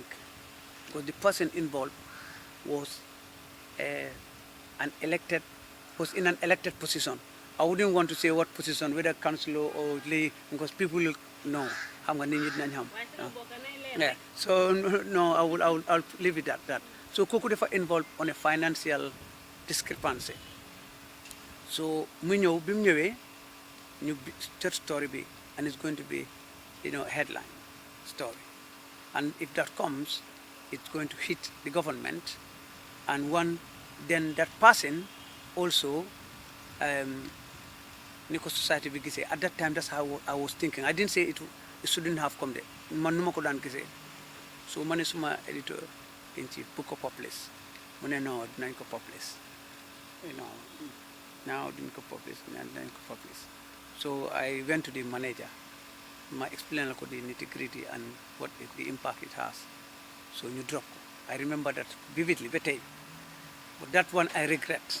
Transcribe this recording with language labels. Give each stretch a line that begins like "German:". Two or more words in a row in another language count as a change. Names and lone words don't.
English: Because the person involved was in an elected position. I wouldn't want to say what position, whether councillor or lay, because people will know. Yeah. So no, I'll leave it at that. So Kokudefa involved on a financial discrepancy.
Wolof: So mu ñëw bi mu ñëwee ñu jot story bi,
English: and it's going to be, headline story. And if that comes, it's going to hit the government, and then that person also,
Wolof: Nico society bi gisee.
English: At that time, that's how I was thinking. I didn't say it shouldn't have come there.
Wolof: Man nu ma ko daan gisee. So ma ne suma
English: editor in chief
Wolof: bu ko publish. Mu ne no, dinañ ko publish.
English: Now didn't go publish. So I went to the manager. I explained the nitty-gritty and what the impact it has. So you drop. I remember that vividly, but that one I regret.